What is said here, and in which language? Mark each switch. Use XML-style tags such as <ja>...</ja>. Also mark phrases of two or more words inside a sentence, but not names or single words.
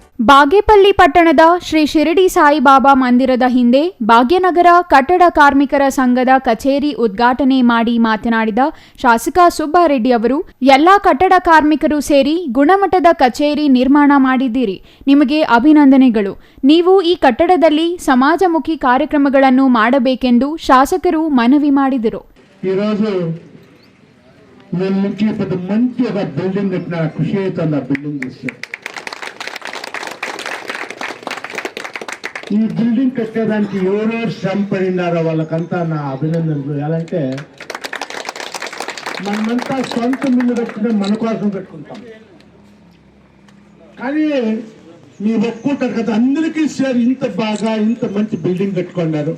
<kn>ಬಾಗೇಪಲ್ಲಿ ಪಟ್ಟಣದ ಶ್ರೀ ಶಿರಡಿ ಸಾಯಿಬಾಬಾ ಮಂದಿರದ ಹಿಂದೆ ಭಾಗ್ಯನಗರ ಕಟ್ಟಡ ಕಾರ್ಮಿಕರ ಸಂಘದ ಕಚೇರಿ ಉದ್ಘಾಟನೆ ಮಾಡಿ ಮಾತನಾಡಿದ ಶಾಸಕ ಸುಬ್ಬಾರೆಡ್ಡಿ ಅವರು, ಎಲ್ಲಾ ಕಟ್ಟಡ ಕಾರ್ಮಿಕರು ಸೇರಿ ಗುಣಮಟ್ಟದ ಕಚೇರಿ ನಿರ್ಮಾಣ ಮಾಡಿದ್ದೀರಿ. ನಿಮಗೆ ಅಭಿನಂದನೆಗಳು. ನೀವು ಈ ಕಟ್ಟಡದಲ್ಲಿ ಸಮಾಜಮುಖಿ ಕಾರ್ಯಕ್ರಮಗಳನ್ನು ಮಾಡಬೇಕೆಂದು ಶಾಸಕರು ಮನವಿ ಮಾಡಿದರು.</kn> <te>ఈ బిల్డింగ్ కట్టడానికి ఎవరెవరు శ్రమ పడినారో వాళ్ళకంతా నా అభినందనలు. ఎలాంటే మనమంతా సొంత మిల్లు కట్టుకునే మన కోసం కట్టుకుంటాం, కానీ మీ ఒక్కుంటారు కదా, అందరికీ సార్ ఇంత బాగా ఇంత మంచి బిల్డింగ్ కట్టుకున్నారు.</te>